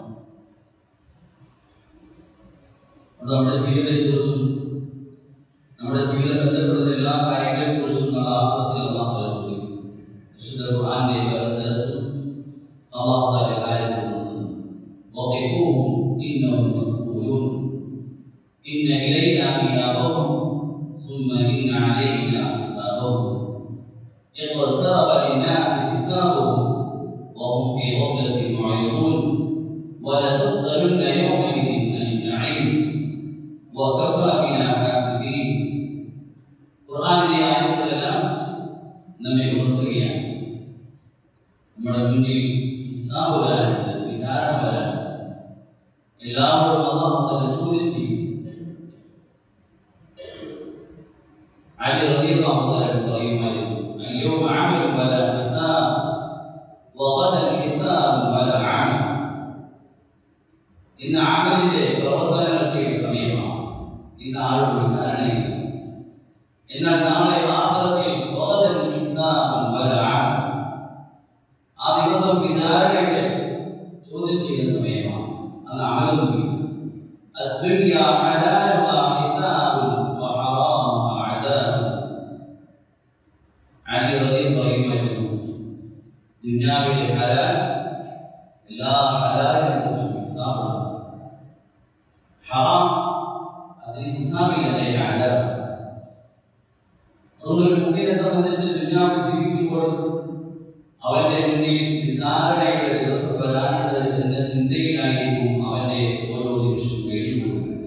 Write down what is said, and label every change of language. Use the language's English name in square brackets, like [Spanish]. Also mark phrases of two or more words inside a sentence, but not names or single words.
[Malayalam] അത് നമ്മുടെ ജീവിതത്തെക്കുറിച്ചും നമ്മുടെ ജീവിതം ബന്ധപ്പെടുന്ന എല്ലാ കാര്യങ്ങളെക്കുറിച്ചും ആഖിറത്തിൽ [Arabic] الله تعالى [Malayalam] ചോദിക്കും. വിശുദ്ധ ഖുർആനിലെ പല സ്ഥലത്തും [Arabic] الله تعالى [Malayalam] കാര്യം കൊടുക്കുന്നു. [Arabic] وقفوهم إنهم مسؤولون إن إلينا إيابهم ثم إن علينا حسابهم. اقترب للناس حسابهم وهم في غفلة معرضون ولتسألن يومئذ عن النعيم وكفى بنا حاسبين. [Malayalam] ഖുർആനിലെ ആയത്തുകളെല്ലാം നമ്മെ ഉണർത്തുകയാണ്. നമ്മുടെ മുന്നിൽ ഹിസാബ് വരാനുണ്ട്, വിചാരണ വരാനുണ്ട്. എല്ലാവരും [Arabic] الله تعالى [Malayalam] ചോദ്യം ചെയ്യും. [Arabic] علي رضي الله عنه [Malayalam] പറയുമായിരുന്നു, [Arabic] اليوم عمل ولا حساب وغدا حساب ولا عمل. [Malayalam] ഇന്ന് അമലിന്റെ പ്രവർത്തനങ്ങൾ ചെയ്യുന്ന സമയമാണ്. ഇന്ന് ആരും വിചാരണയില്ല. എന്നാൽ നാളെ ആഖിറത്തിൽ [Arabic] وغدا حساب ولا عمل. [Malayalam] ആ ദിവസം വിചാരണയുടെ ചോദ്യം ചെയ്യുന്ന സമയമാണ്. അന്ന് അമലൊന്നുമില്ല. [Arabic] الدنيا حلالها حساب وحرامها عذاب. علي رضي الله عنه [Malayalam] ദുനിയാവിലെ ഹലാൽ എല്ലാ ഹലാലിനെ കുറിച്ചും ഹിസാബാണ്. ഹറാം അതിന് ഹിസാബില്ലാതെ അലാബ്. അതുകൊണ്ട് ഒരു മുഅ്മിനെ സംബന്ധിച്ച് ദുനിയാവിൽ ജീവിക്കുമ്പോൾ അവന്റെ മുന്നിൽ വിചാരണയുടെ ദിവസം വരാനുണ്ട് എന്ന ചിന്തയിലായിരിക്കും അവന്റെ ഓരോ നിമിഷവും കഴിയുന്നത്.